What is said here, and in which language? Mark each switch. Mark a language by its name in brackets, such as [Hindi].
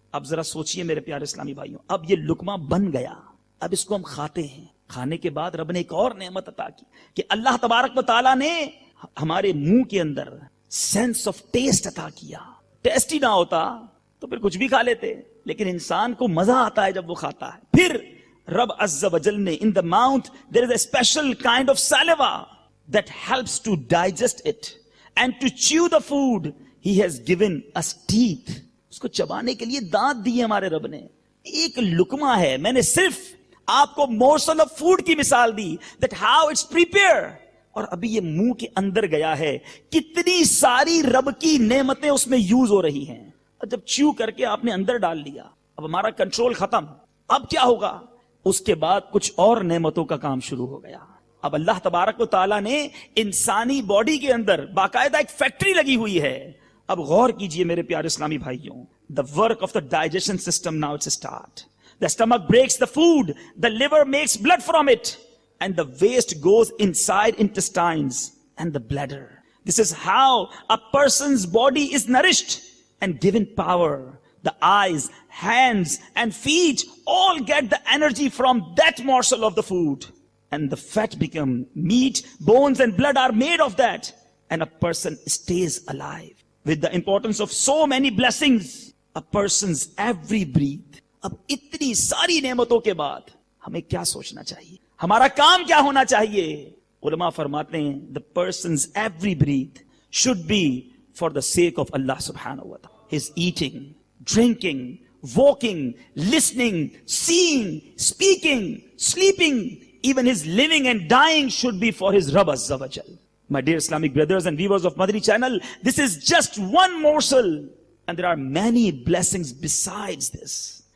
[Urdu] اب ذرا سوچئے میرے پیارے اسلامی بھائیوں, اب یہ لقمہ بن گیا, اب اس کو ہم کھاتے ہیں. کھانے کے بعد رب نے ایک اور نعمت عطا کی کہ اللہ تبارک و تعالیٰ نے ہمارے منہ کے اندر سینس آف ٹیسٹ عطا کیا. ٹیسٹ ہی نہ ہوتا تو پھر کچھ بھی کھا لیتے, لیکن انسان کو مزہ آتا ہے جب وہ کھاتا ہے. پھر رب عز و جل نے [English] in the mouth there is a special kind of saliva that helps to digest it, and to chew the food he has given us teeth. [Urdu] اس کو چبانے کے لیے دانت دیے ہمارے رب نے. ایک لقمہ ہے, میں نے صرف آپ کو [English] morsel of food [Urdu] کی مثال دی, [English] that how it's prepared, [Urdu] اور ابھی یہ منہ کے اندر گیا ہے, کتنی ساری رب کی نعمتیں اس میں یوز ہو رہی ہیں. اور جب چیو کر کے آپ نے اندر ڈال لیا, اب ہمارا کنٹرول ختم. اب کیا ہوگا؟ اس کے بعد کچھ اور نعمتوں کا کام شروع ہو گیا. اب اللہ تبارک و تعالیٰ نے انسانی باڈی کے اندر باقاعدہ ایک فیکٹری لگی ہوئی ہے. اب غور کیجئے میرے پیارے اسلامی بھائیوں, [English] the work of the digestion system now it's a start. The stomach breaks the food, the liver makes blood from it, and the waste goes inside intestines and the bladder. This is how a person's body is nourished and given power. The eyes, hands and feet all get the energy from that morsel of the food, and the fat become meat, bones and blood are made of that, and a person stays alive. With the importance of so many blessings, a person's every breath. [Urdu] اب اتنی ساری نعمتوں کے بعد ہمیں کیا سوچنا چاہیے, ہمارا کام کیا ہونا چاہیے؟ علماء فرماتے ہیں [English] the person's every breath should be for the sake of Allah subhanahu wa ta'ala. His eating, drinking, walking, listening, seeing, speaking, sleeping, even his living and dying should be for his Rabb Azza wa Jal. My dear Islamic brothers and viewers of Madani channel, this is just one morsel, and there are many blessings besides this.